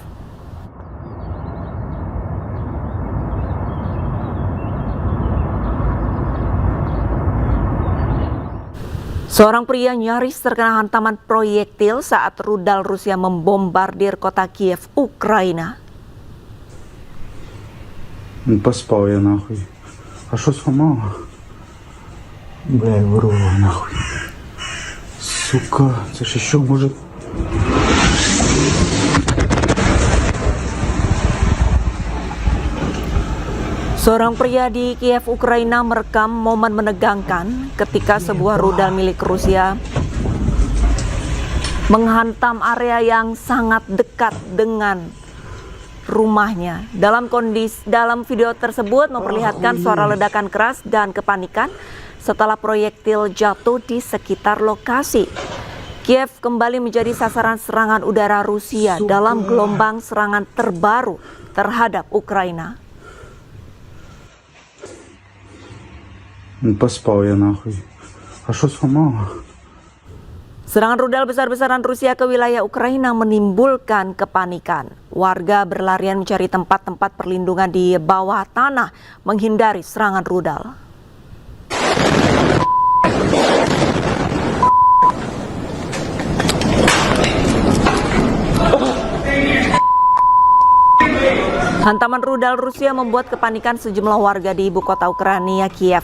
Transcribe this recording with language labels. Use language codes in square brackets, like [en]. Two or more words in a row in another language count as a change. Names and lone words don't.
[id] Seorang pria nyaris terkena hantaman proyektil saat rudal Rusia membombardir kota Kiev, Ukraina. [ru] Поспал я нахуй. А что сломало? Блядь, вырвало нахуй. Сука, [uk] це ж що може? [id] Seorang pria di Kiev, Ukraina merekam momen menegangkan ketika sebuah rudal milik Rusia menghantam area yang sangat dekat dengan rumahnya. Dalam video tersebut memperlihatkan suara ledakan keras dan kepanikan setelah proyektil jatuh di sekitar lokasi. Kiev kembali menjadi sasaran serangan udara Rusia dalam gelombang serangan terbaru terhadap Ukraina. [ru] Поспал я нахуй. А что сломало? [id] Serangan rudal besar-besaran Rusia ke wilayah Ukraina menimbulkan kepanikan. Warga berlarian mencari tempat-tempat perlindungan di bawah tanah menghindari serangan rudal. Hantaman rudal Rusia membuat kepanikan sejumlah warga di ibu kota Ukraina, Kiev.